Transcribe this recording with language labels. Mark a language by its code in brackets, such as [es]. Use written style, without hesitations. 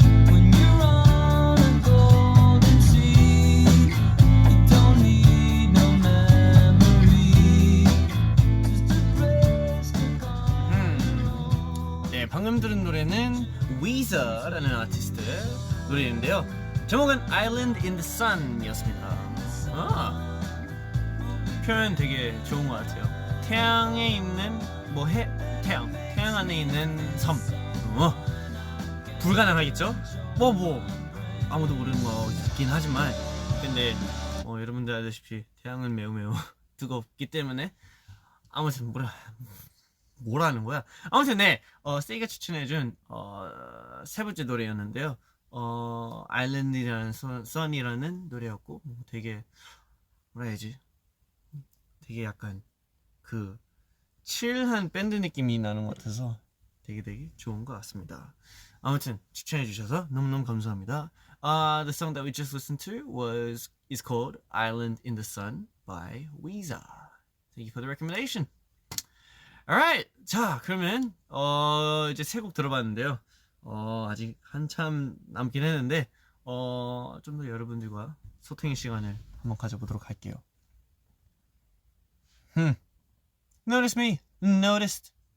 [en] When you're on a golden sea, you don't need no memory, just a place to go. [ko] 네, 방금 들은 노래는 Weezer라는 아티스트 노래인데요. 제목은 Island in the Sun이었습니다. 아, 표현 되게 좋은 것 같아요. 태양에 있는 태양 안에 있는 섬. 불가능하겠죠? 뭐 아무도 모르는 거긴 하지만, 근데 여러분들 알다시피 태양은 매우 뜨겁기 때문에 아무튼 뭐라는 거야? 아무튼 네, 세이가 추천해준 세 번째 노래였는데요. 아일랜드라는 선이라는 노래였고, 되게 뭐라 해야지? 되게 약간 그 칠한 밴드 느낌이 나는 것 같아서 되게 좋은 것 같습니다. 아무튼 추천해주셔서 너무너무 감사합니다. [en] The song that we just listened to is called Island in the Sun by Weezer. Thank you for the recommendation. [ko] Alright, 자 그러면 이제 세 곡 들어봤는데요. 아직 한참 남긴 했는데 좀 더 여러분들과 소통의 시간을 한번 가져보도록 할게요. [en] Notice me, noticed.